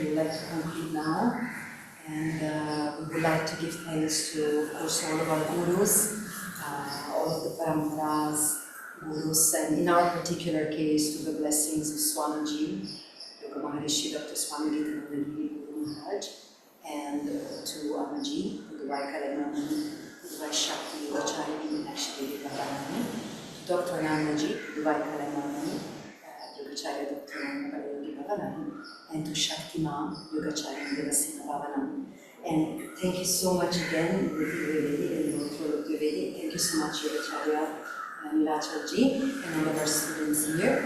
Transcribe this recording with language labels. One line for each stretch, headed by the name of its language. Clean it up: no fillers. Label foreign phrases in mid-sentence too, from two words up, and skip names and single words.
English: We would like to conclude now. And we would like to give thanks to, of course, all of our gurus, all of the paramparas, gurus, and in our particular case, to the blessings of Swamiji, Yoga Maharishi, Dr. Swami Gitananda Guru Maharaj, and to Amaji, Udvai Kalemani, Udvai Shakti, Yogacharini, Ashadhyayi Bhavanani, Dr. Anandaji, Udvai Kalemani, Yogacharya, Dr. Nanda Bhavanani, and to Shakti Ma, Yogacharini, Devasena Bhavanani. And thank you so much again, Neeti Dwivedi and Lord Dwivedi. Thank you so much, Yogacharya and Nilachal ji, and all of our students here.